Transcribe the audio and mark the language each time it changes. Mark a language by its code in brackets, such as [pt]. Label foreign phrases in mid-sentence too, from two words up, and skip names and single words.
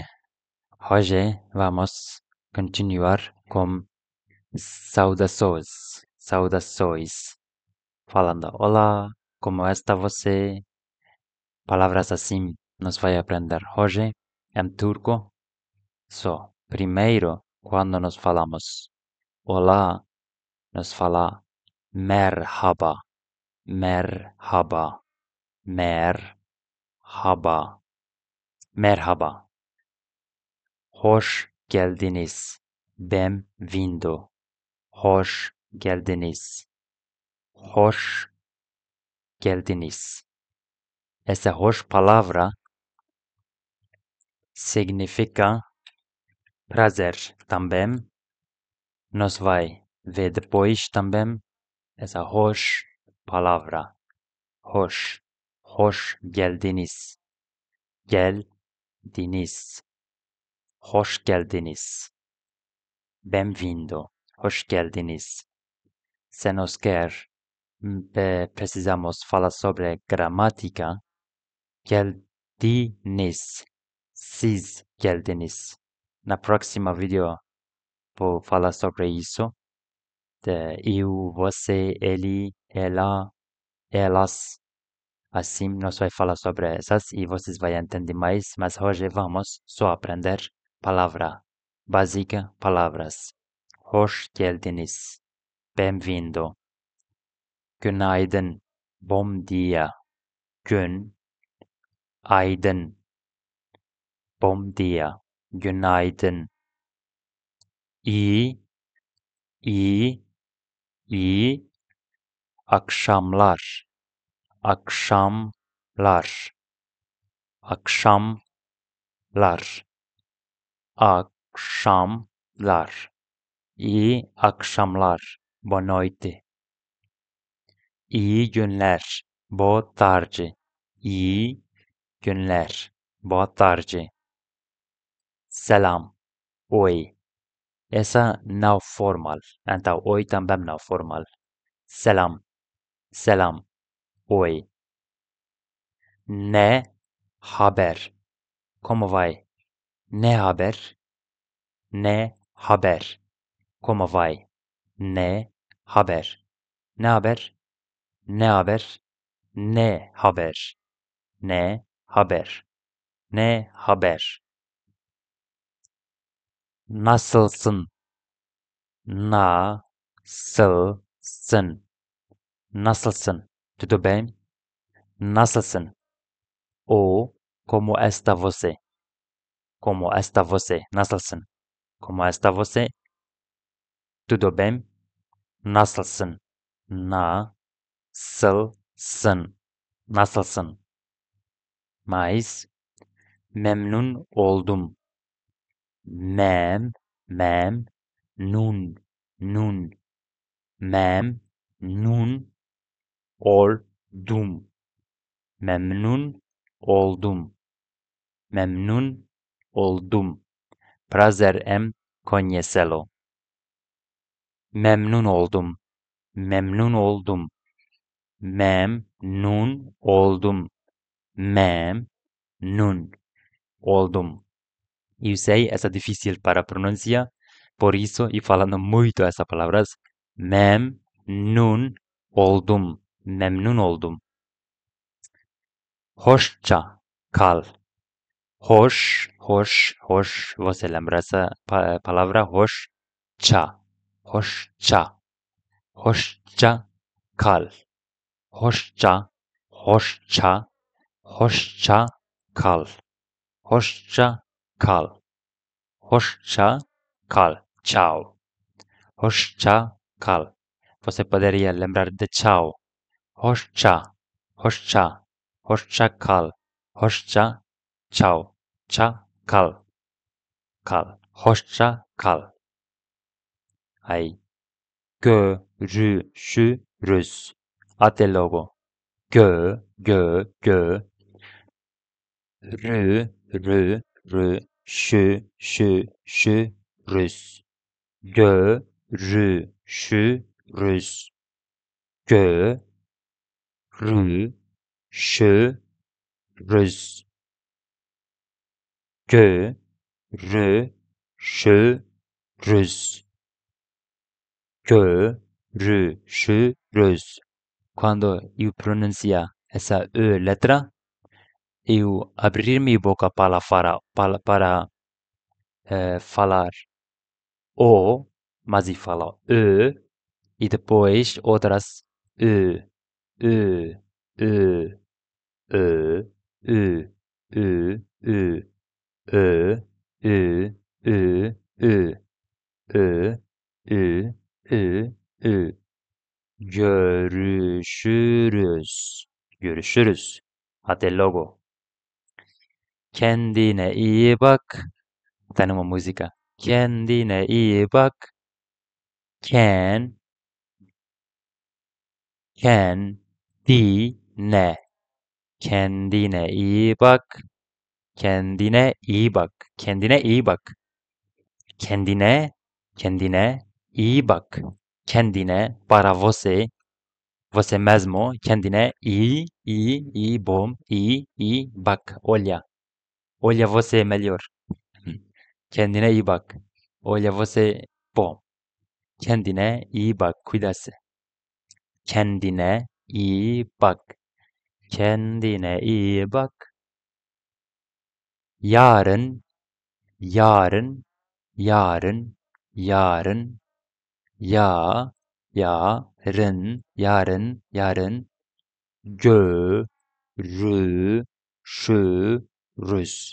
[pt] Hoje vamos continuar com saudações. Falando olá, como está você? Palavras assim nos vai aprender hoje em turco. Primeiro, quando nos falamos olá, nos fala [tr] merhaba, merhaba, merhaba, merhaba. Hoş geldiniz. [pt] Bem-vindo. [tr] Hoş geldiniz. Hoş geldiniz. [pt] Essa hoş palavra significa prazer também. Nos vai ver depois também essa hoş palavra. [tr] Hoş. Hoş geldiniz. Geldiniz. Hoş geldiniz. [pt] Bem-vindo. [tr] Hoş geldiniz. [pt] Se nos quer, precisamos falar sobre gramática. [tr] Geldiniz. Siz geldiniz. [pt] Na próxima vídeo vou falar sobre isso. Eu, você, ele, ela, elas. Assim nós vai falar sobre essas e vocês vão entender mais. Mas hoje vamos só aprender palavra básica, palavras. [tr] Hoş geldiniz. [pt] Bem-vindo. Günaydın. Bom dia. Günaydın. Bom dia. [tr] Günaydın. İyi, iyi, iyi akşamlar. Akşamlar. Akşamlar. Akşamlar. İyi akşamlar. [pt] Boa noite. [tr] İyi günler. [pt] Boa tarde. [tr] İyi günler. [pt] Boa tarde. [tr] Selam. Oi. [pt] Essa não formal. Então, oi também não formal. [tr] Selam. Selam. Oi. Ne haber? [pt] Como vai? [tr] Ne haber? Ne haber? [pt] Como vai? [tr] Ne haber? Ne haber? Ne haber? Ne haber? Ne haber? Ne haber? Nasılsın? Nasılsın? Nasılsın? [pt] Tudo bem? Nasılsın? O como está você? Como está você? Nasılsın? Como está você? Tudo bem? [tr] Nasılsın? Nasılsın? Nasılsın? Mais memnun oldum. Nun, nun. Memnun oldum. Memnun oldum. Memnun oldum. [pt] Prazer em conhecê-lo. [tr] Memnun oldum. Memnun oldum. Memnun oldum. Memnun oldum. [pt] Eu sei, essa é difícil para pronunciar, por isso, e falando muito essas palavras, [tr] memnun oldum. Memnun oldum. Hoşça kal. Hoş. [pt] Você lembra essa palavra? [tr] Hoşça. Hoşça. Hoşça kal. Hoşça. Hoşça. Hoşça kal. Hoşça kal. Hoşça kal. Tchau. Hoşça kal. [pt] Você poderia lembrar de tchau. [tr] Hoşça. Hoşça. Hoşça kal. Hoşça. Tchau. Kal. Kal. Hoşça kal. [pt] Aí. Görüşürüz. Até logo. [tr] Gö. Rü. Şürüz. Görüşürüz. Görüşürüz. Görüşürüz. Görüşürüz. [pt] Quando eu pronuncia essa letra, eu abrir minha boca para falar o, mas eu falo e depois outras e, e, e, e, e, e, e, e, e, e, e, e, e, e. [tr] Görüşürüz. Görüşürüz. [pt] Até logo. [tr] Kendine iyi bak. Tanıma música. Kendine iyi bak. Ken, kendine. Kendine iyi bak. Kendine iyi bak. Kendine iyi bak. Kendine, kendine iyi bak. Kendine, [pt] para você, você mesmo, [tr] kendine iyi, bom, iyi, bak, [pt] olha. Olha você melhor. [tr] Kendine iyi bak. [pt] Olha você bom. [tr] Kendine iyi bak, [pt] cuida-se. [tr] Kendine iyi bak. Kendine iyi bak. Yarın, yarın, yarın, yarın, yarın, görüşürüz.